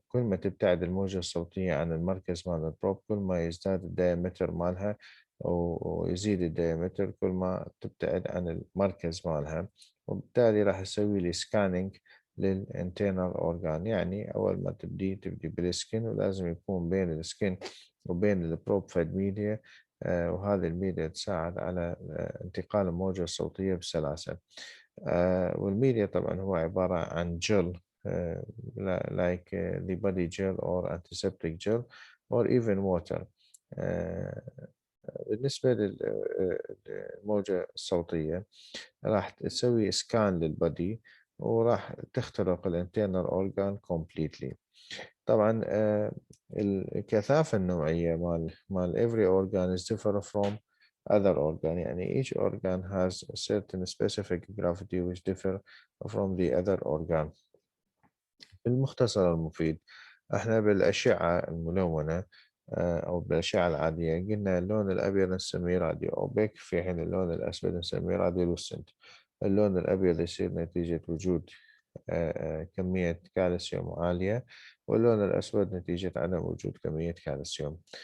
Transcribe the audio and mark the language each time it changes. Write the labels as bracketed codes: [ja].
[ar] كل ما تبتعد الموجة الصوتية عن المركز مال البروب، كل ما يزداد الدايمتر مالها ويزيد الدايمتر كل ما تبتعد عن المركز مالها، وبالتالي راح يسوي لي سكانينج للانترنال اورجان. يعني اول ما تبدي بالسكن، ولازم يكون بين السكن وبين البروب فد ميديا، وهذه الميديا تساعد على انتقال الموجة الصوتية بسلاسة. والميديا طبعا هو عبارة عن جل [en] like the body gel or antiseptic gel or even water. [ar] بالنسبة للموجة الصوتية راح تسوي سكان للبدي، وراح تخترق الانترنال اورجان [en] completely. [ar] طبعا الكثافة النوعية مال [en] every organ is different from other organ. [ar] يعني [en] each organ has a certain specific gravity which differ from the other organ. [ar] بالمختصر المفيد، احنا بالأشعة الملونة أو بالأشعة العادية قلنا اللون الأبيض نسميه راديو أوبيك، في حين اللون الأسود نسميه راديو لوسنت. اللون الأبيض يصير نتيجة وجود كمية كالسيوم عالية، واللون الأسود نتيجة عدم وجود كمية كالسيوم.